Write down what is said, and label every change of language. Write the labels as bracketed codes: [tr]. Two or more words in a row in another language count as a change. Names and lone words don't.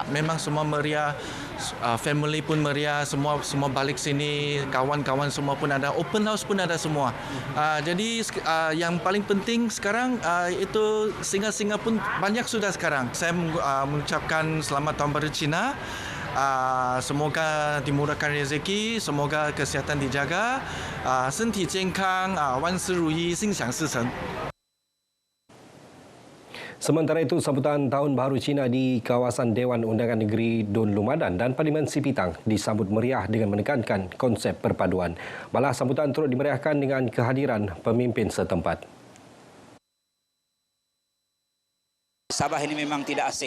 [ms] Memang semua meriah, family pun meriah, semua balik sini, kawan-kawan semua pun ada, [en] open house [ms] pun ada semua. Jadi yang paling penting sekarang itu singa-singa pun banyak sudah sekarang. Saya mengucapkan Selamat Tahun Baru Cina. Semoga dimurahkan rezeki, semoga kesihatan dijaga, [zh] 身体健康，万事如意，心想事成。 [ms] Sementara itu, sambutan Tahun Baru Cina di kawasan Dewan Undangan Negeri Dun Lumadan dan Parlimen Sipitang disambut meriah dengan menekankan konsep perpaduan. Malah sambutan turut dimeriahkan dengan kehadiran pemimpin setempat. Sabah ini memang tidak asing.